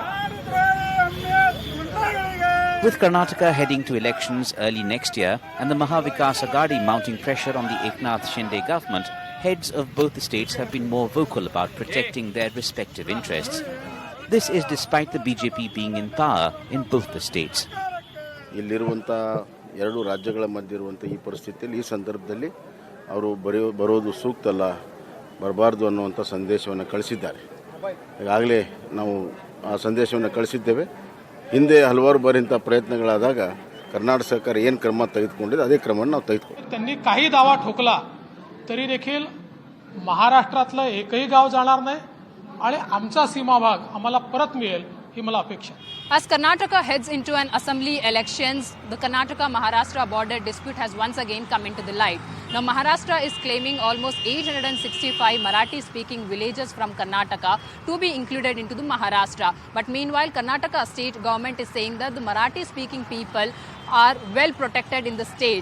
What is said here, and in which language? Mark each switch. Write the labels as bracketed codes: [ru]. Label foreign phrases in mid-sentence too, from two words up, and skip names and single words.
[en] With Karnataka heading to elections early next year and the Mahavikas Aghadi mounting pressure on the Eknath Shinde government, heads of both the states have been more vocal about protecting their respective interests. This is despite the BJP being in power in both the states. [kn] ಎರಡು ರಾಜ್ಯಗಳ ಮಧ್ಯೆ ಇರುವಂಥ ಈ ಪರಿಸ್ಥಿತಿಯಲ್ಲಿ ಈ ಸಂದರ್ಭದಲ್ಲಿ ಅವರು ಬರೋದು ಸೂಕ್ತ ಅಲ್ಲ, ಬರಬಾರ್ದು ಅನ್ನುವಂಥ ಸಂದೇಶವನ್ನು ಕಳಿಸಿದ್ದಾರೆ. ಈಗಾಗಲೇ ನಾವು ಆ ಸಂದೇಶವನ್ನು ಕಳಿಸಿದ್ದೇವೆ. ಹಿಂದೆ ಹಲವಾರು ಬಾರಿಂಥ ಪ್ರಯತ್ನಗಳಾದಾಗ ಕರ್ನಾಟಕ ಸರ್ಕಾರ ಏನು ಕ್ರಮ ತೆಗೆದುಕೊಂಡಿದೆ ಅದೇ ಕ್ರಮವನ್ನು ನಾವು ತೆಗೆದುಕೊಂಡಿದ್ದೇವೆ. [mr] त्यांनी काही दावा ठोकला तरी देखील महाराष्ट्रातलं एकही गाव जाणार नाही आणि आमचा सीमा भाग आम्हाला परत मिळेल ही मला अपेक्षा. [en] As Karnataka heads into an assembly elections, the Karnataka-Maharashtra border dispute has once again come into the light. Now, Maharashtra is claiming almost 865 Marathi-speaking villages from Karnataka to be included into the Maharashtra. But meanwhile, Karnataka state government is saying that the Marathi-speaking people are well protected in the state.